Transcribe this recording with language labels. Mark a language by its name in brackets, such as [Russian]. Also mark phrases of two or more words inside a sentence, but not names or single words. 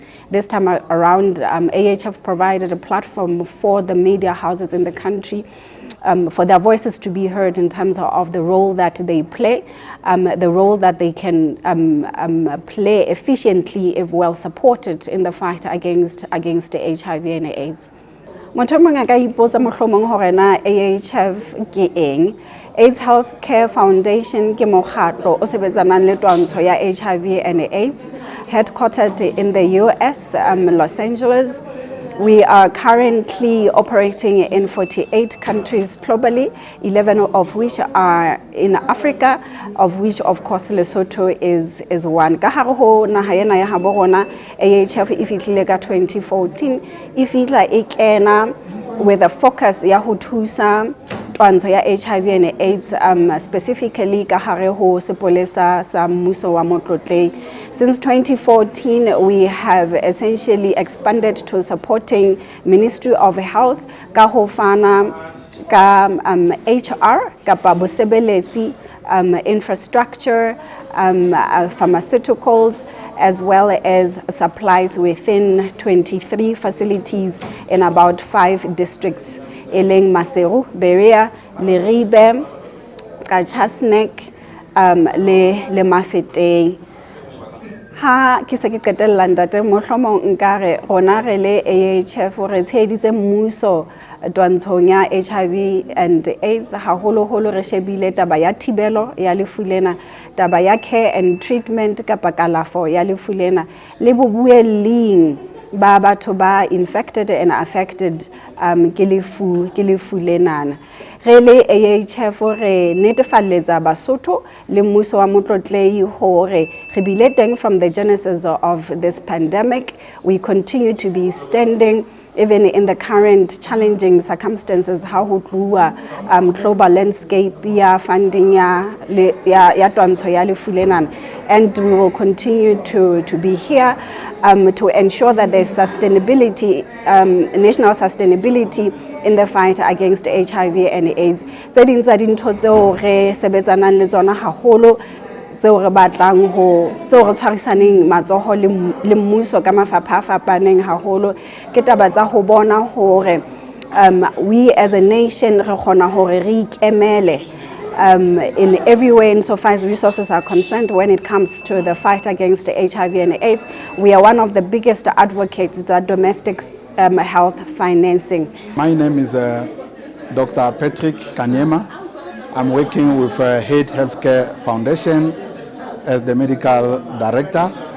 [English] This time around, AHF provided a platform for the media houses in the country for their voices to be heard in terms of the role that they play, the role that they can play efficiently if well supported in the fight against HIV and AIDS. [Southern Sotho] Motho mong a ka ipotsa mohlomong hore na AHF ke eng? AIDS Health Care Foundation ke mokgatlo o sebetsanang le twantsho ya [English] HIV and AIDS, headquartered in the US, Los Angeles. We are currently operating in 48 countries globally, 11 of which are in Africa, of which of course Lesotho is one. [Southern Sotho] Ka hare ho naha ena ya habo rona AHF e fihlile ka 2014 e fihla e kena [English] with a focus [Southern Sotho] ya ho thusa twantsho ya [English] HIV and AIDS [Southern Sotho] specifically ka hare ho sepolesa sa mmuso wa Motlotleng. [English] Since 2014 we have essentially expanded to supporting Ministry of Health [Southern Sotho] ka ho fana ka [English] HR [Southern Sotho] kapa bosebeletsi [English] infrastructure, pharmaceuticals, as well as supplies within 23 facilities in about 5 districts: [Southern Sotho] Eleng, Maseru, Berea, Leribe, Kachasnek, le Mafeteng. Ha ke se ke qetella ntate mohlomong nkare rona re le AHF re tsheditse mmuso twantshong ya [English] HIV and AIDS [Southern Sotho] haholoholo re shebile taba ya thibelo ya lefu lena, taba ya [English] care and treatment [Southern Sotho] kapa kalafo ya lefu lena le bobueleng ba batho ba [English] infected and affected [Southern Sotho] ke lefu lenana. Re le AHF re netefalletsa Basotho le mmuso wa Motlotleng hore re bile teng [English] from the genesis of this pandemic. We continue to be standing even in the current challenging circumstances how [Southern Sotho] ho tluwa [English] global landscape [Southern Sotho] ya funding ya twantsho ya lefu lenana, [English] and we will continue to be here to ensure that there's sustainability, national sustainability in the fight against HIV and AIDS. [Southern Sotho] Tse ding tsa dintho tseo re sebetsanang le tsona haholo tseo re batlang ho tseo re tshwarisaneng matsoho le mmuso ka mafapha a fapaneng haholo ke taba tsa ho bona hore [English] we as a nation [Southern Sotho] re kgona hore re ikemele [English] in every way insofar as resources are concerned when it comes to the fight against HIV and AIDS. We are one of the biggest advocates that domestic health financing. My name is Dr. Patrick Kanyema. I'm working with Head Healthcare Foundation as the medical director.